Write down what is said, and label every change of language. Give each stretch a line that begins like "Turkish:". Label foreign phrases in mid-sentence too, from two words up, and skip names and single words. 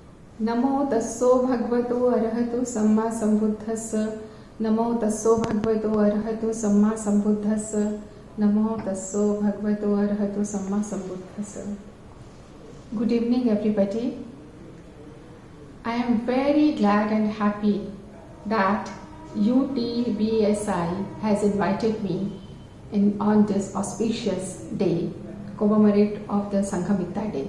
Pali: Namo tasso bhagavato arahato samma sambuddhassa. Namo tasso bhagavato arahato samma sambuddhassa. Namo tasso bhagavato arahato samma sambuddhassa.
English: Good evening, everybody. I am very glad and happy that UTBSI has invited me on this auspicious day, commemorate of the Sanghamita Day.